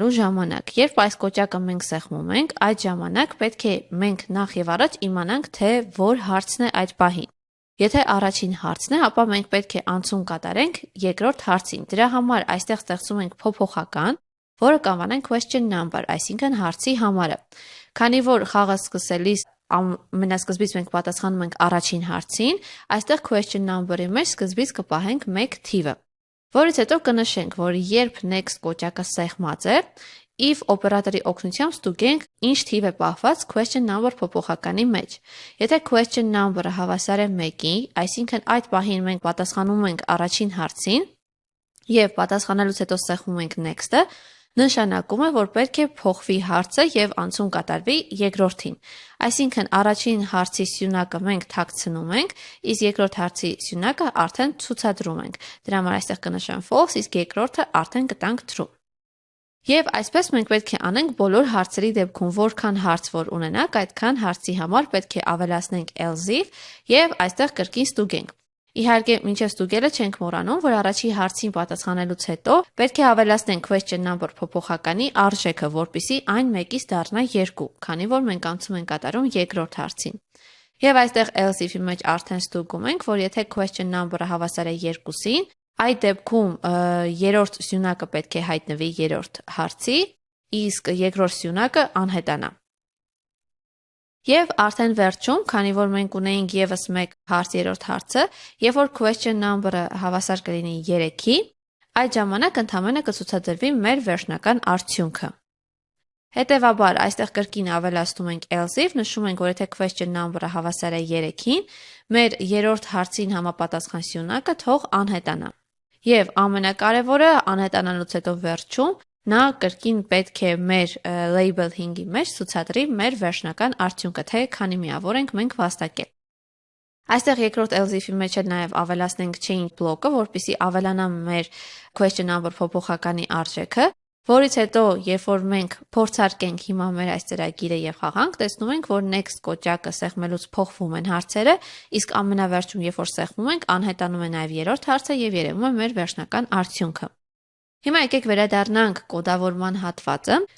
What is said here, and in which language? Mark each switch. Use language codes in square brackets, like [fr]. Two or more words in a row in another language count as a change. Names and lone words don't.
[hy] ժամանակ։ Երբ այս կոճակը մենք սեղմում ենք, այդ ժամանակ պետք է մենք նախ եւ առաջ իմանանք, թե որ հարցն է այդ պահին։ Եթե առաջին հարցն է, ապա մենք պետք է անցում կատարենք երկրորդ հարցին։ Դրա համար այստեղ ստեղծում ենք փոփոխական, որը կանվանենք [en] question number, [hy] այսինքն հարցի համարը։ Քանի որ խաղը սկսելիս ամենասկզբից մենք պատասխանում ենք առաջին հարցին, այստեղ [en] question number- [hy] ի մեջ սկզբից կպահենք 1 թիվը։ Որից հետո կնշենք, որ երբ next կոճակը սեղմած է, if օպերատորի օգնությամբ ստուգենք ինչ թիվ է պահված [en] question number [hy] փոփոխականի մեջ։ Եթե [en] question number- [hy] ը հավասար է 1-ի, այսինքն այդ պահին մենք պատասխանում ենք առաջին հարցին եւ պատասխանելուց հետո սեղմում ենք next-ը, նշանակում է, որ պետք է փոխվի հարցը եւ անցում կատարվի երկրորդին։ Այսինքն առաջին հարցի սյունակը մենք թաքցնում ենք, իսկ երկրորդ հարցի սյունակը արդեն ցուցադրում ենք։ Դրա համար այստեղ կնշեմ false, իսկ երկրորդը արդեն կտանք true։ Եվ այսպես մենք պետք է անենք բոլոր հարցերի դեպքում, որքան հարց որ ունենանք, այդքան հարցի համար պետք է ավելացնենք [en] else if [hy] եւ այստեղ կրկին ստուգենք։ Իհարկե, մինչև ստուգելը չենք մոռանում, որ առաջի հարցին պատասխանելուց հետո պետք է ավելացնենք [en] question number [hy] փոփոխականի արժեքը, որպեսզի այն 1-ից դառնա 2, քանի որ մենք անցում ենք կատարում երկրորդ հարցին։ Եվ այստեղ [en] else if- [hy] ի մեջ արդեն ստուգում ենք, որ եթե [en] question number- [hy] ը հավասար է 2-ին, այդ դեպքում երրորդ սյունակը պետք է հայտնվի երրորդ հարցի, իսկ երկրորդ սյունակը անհետանա։ Եվ արդեն վերջում, քանի որ մենք ունեինք եւս 1 հարց երրորդ հարցը, երբ որ [en] question number- [hy] ը հավասար կլինի 3-ի, այդ ժամանակ ընդհանրապես կցուցադրվի մեր վերջնական արդյունքը։ Հետևաբար, այստեղ կրկին ավելացնում ենք [en] else if, [hy] նշում ենք, որ եթե [en] question number- [hy] ը հավասար է 3-ին, մեր երրորդ հարցին համապատասխան սյունակը թող անհետանա։ Եվ ամենակարևորը, անհետանալուց հետո վերջում նա կրկին պետք է մեր label 5-ի մեջ ցուցադրի մեր վերջնական արդյունքը, թե քանի միավոր ենք մենք վաստակել։ Այստեղ երկրորդ [en] else if- [hy] ի մեջ էլ նաև ավելացնենք change բլոկը, որպեսզի ավելանա մեր [en] question number [hy] փոփոխականի արժեքը, որից հետո, երբ որ մենք փորձարկենք հիմա մեր այս ծրագիրը եւ խաղանք, տեսնում ենք, որ next կոճակը սեղմելուց փոխվում են հարցերը, իսկ ամենավերջում, երբ որ սեղմում ենք, անհետանում է նաև երրորդ հարցը եւ երևում է մեր վերջնական արդյունքը։ Հիմա եկեք վերադառնանք կոդավորման հատվածը